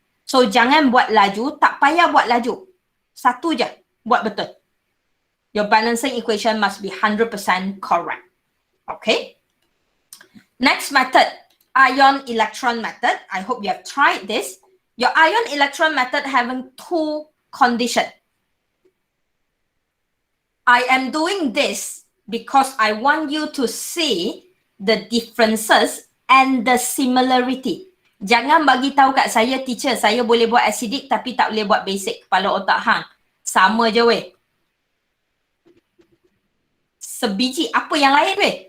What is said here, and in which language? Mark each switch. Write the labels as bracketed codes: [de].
[ms] So jangan buat laju, tak payah buat laju. Satu je, buat betul. [en] Your balancing equation must be 100% correct. Okay? Next method, ion electron method. I hope you have tried this. Your ion electron method having 2 conditions. I am doing this because I want you to see the differences and the similarity. [ms] Jangan bagi tahu kat saya, teacher, saya boleh buat acidic tapi tak boleh buat basic. Kepala otak hang. Sama je weh. Sebiji, apa yang lain weh?